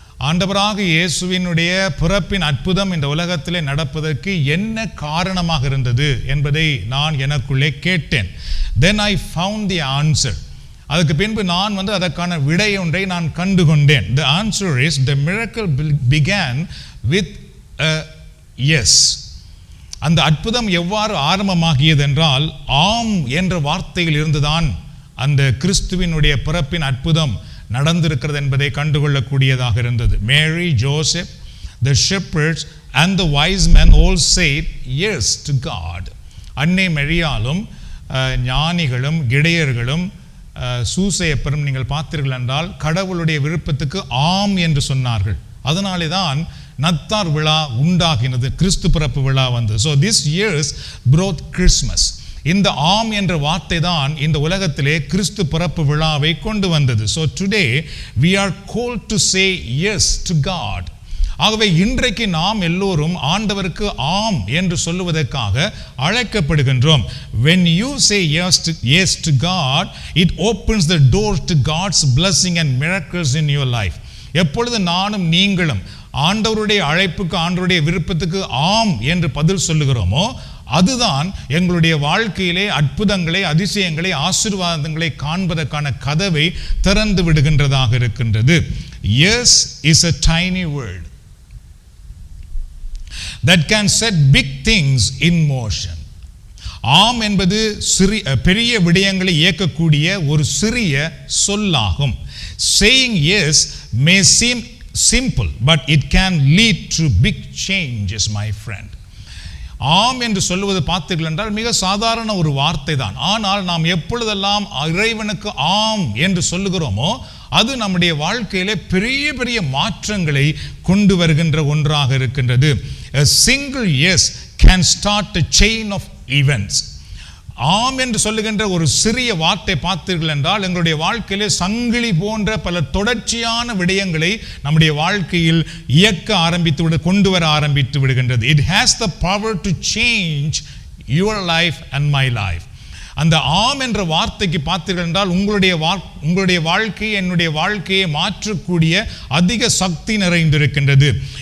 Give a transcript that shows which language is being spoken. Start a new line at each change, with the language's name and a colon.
Tamil: ஆண்டவராக இயேசுவினுடைய பிறப்பின் அற்புதம் இந்த உலகத்திலே நடப்பதற்கு என்ன காரணமாக இருந்தது என்பதை நான் எனக்குள்ளே கேட்டேன்.
English: Then I found the answer.
Tamil: அதுக்கு பின்பு நான் அதற்கான விடை ஒன்றை நான் கண்டுகொண்டேன்.
English: The answer is the miracle began with a yes.
Tamil: அந்த அற்புதம் எவ்வாறு ஆரம்பமாகியது என்றால் ஆம் என்ற வார்த்தையில் இருந்துதான் அந்த கிறிஸ்துவினுடைய பிறப்பின் அற்புதம் நடந்திருக்கிறது என்பதை கண்டுகொள்ளக்கூடியதாக இருந்தது.
English: Mary, Joseph, the shepherds and the wise men all said yes to God.
Tamil: அன்னை மரியாளும் ஞானிகளும் கிடையர்களும் சூசையப்பரும் நீங்கள் பார்த்தீர்கள் என்றால் கடவுளுடைய விருப்பத்துக்கு ஆம் என்று சொன்னார்கள். அதனாலே தான் நத்தார் விழா உண்டாகினது, கிறிஸ்து பிறப்பு விழா வந்து.
English: So this year's brought Christmas.
Tamil: இந்த ஆம் என்ற வார்த்தை தான் இந்த உலகத்திலே கிறிஸ்து பிறப்பு விழாவை கொண்டு வந்தது.
English: So today we are called to say yes to God.
Tamil: ஆகவே இன்றைக்கு நாம் எல்லோரும் ஆண்டவருக்கு ஆம் என்று சொல்லுவதற்காக அழைக்கப்படுகின்றோம்.
English: When you say yes to God, it opens the door to God's blessing and miracles in your life.
Tamil: எப்பொழுது நானும் நீங்களும் ஆண்டவருடைய அழைப்புக்கு ஆண்டவருடைய விருப்பத்துக்கு ஆம் என்று பதில் சொல்லுகிறோமோ அதுதான் எங்களுடைய வாழ்க்கையிலே அற்புதங்களை, அதிசயங்களை, ஆசீர்வாதங்களை காண்பதற்கான கதவை திறந்து விடுகின்றதாக இருக்கின்றது.
English: Yes is a tiny word that can set big things in motion.
Tamil: ஆம் என்பது பெரிய விடயங்களை இயக்கக்கூடிய ஒரு சிறிய சொல்லாகும்.
English: Saying yes may seem simple, but it can lead to big changes, my friend.
Tamil: ஆம் என்று சொல்லுவது பார்த்தீர்கள் என்றால் மிக சாதாரண ஒரு வார்த்தை தான். ஆனால் நாம் எப்பொழுதெல்லாம் இறைவனுக்கு ஆம் என்று சொல்லுகிறோமோ அது நம்முடைய வாழ்க்கையிலே பெரிய பெரிய மாற்றங்களை கொண்டு வருகின்ற ஒன்றாக இருக்கின்றது.
English: A single yes can start a chain of events.
Tamil: ஆம் என்று சொல்லுகின்ற ஒரு சிறிய வார்த்தை பார்த்தீர்கள் என்றால் எங்களுடைய வாழ்க்கையிலே சங்கிலி போன்ற பல தொடர்ச்சியான விடயங்களை நம்முடைய வாழ்க்கையில் கொண்டு வர ஆரம்பித்து விடுகின்றது.
English: It has the power to change your life and my life.
Tamil: அந்த ஆம் என்ற வார்த்தைக்கு பார்த்தீர்கள் என்றால் உங்களுடைய வாழ்க்கை என்னுடைய வாழ்க்கையை மாற்றக்கூடிய அதிக சக்தி நிறைந்திருக்கின்றது.